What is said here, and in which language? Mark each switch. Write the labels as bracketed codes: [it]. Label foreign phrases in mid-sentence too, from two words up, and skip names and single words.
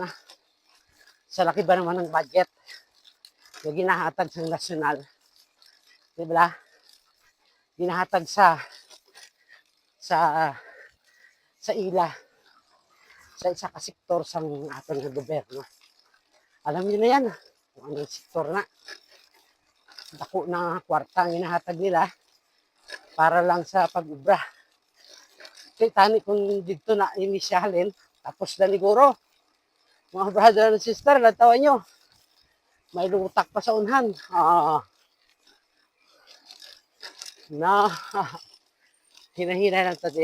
[tl] Sa laki ba naman ng budget? Yung [hil] ginahatag sa national. Diba? Ginahatag sa ila. Sa isa ka sektor sa ating gobyerno. [tl] Alam niyo na yan. Kung ano yung sektor na. [hil] Dako na kwarta ang ginahatag nila para lang sa pag-ubra. Kaya tani kung dito na inisyalin, tapos na siguro. Mga [en] brother and sister, [hil] natawan nyo. May lutak pa sa unhan. Na, hina-hina lang tadi.